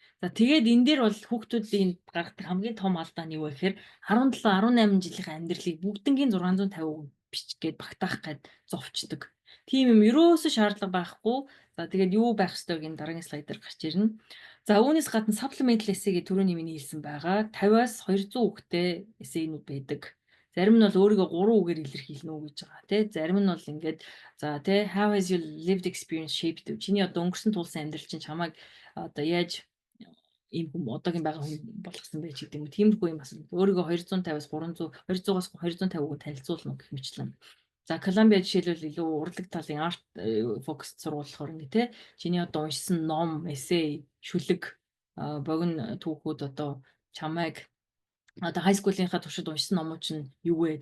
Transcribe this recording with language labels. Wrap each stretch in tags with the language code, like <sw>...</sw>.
<mn>За тэгээд энэ дээр бол хүүхдүүдийн гаргадаг хамгийн том алдаа нь юу вэ гэхээр 17, 18 жилийн амьдралыг бүгднгийн 650 бичгээд багтаах гээд зовчдөг. Тийм юм ерөөсөө шаардлага байхгүй. За тэгээд юу байх ёстойг энэ дараагийн слайдаар гарч ирнэ. За үүнээс гадна supplemental essay гэж түрүүний миний хэлсэн байгаа 50-аас 200 үгтэй эссейнүүд байдаг. Зарим нь бол өөрийгөө 3 үгээр илэрхийлнэ үү гэж байгаа тий. Зарим нь бол ингээд за тий</mn> <en>how has your lived experience shaped you?</en> <mn>Чиний одоо өнгөрсөн тулсан амьдрал чинь чамайг одоо яаж ийм одоогийн байгаа хүн болгосон байж гэдэг юм. Тиймэрхүү юм асуу. Өөрийгөө 250-аас 300, 200-аас 250 үгээр танилцуулна гэх мэтлэн. За Колумбиа жишээлбэл илүү урлаг талын арт фокус сургуулахаар ингэ те чиний одоо уншсан ном, эссе, шүлэг, богино түүхүүд одоо чамайг одоо high school-ийнхаа туршид уншсан номууд чинь юу вэ?</mn>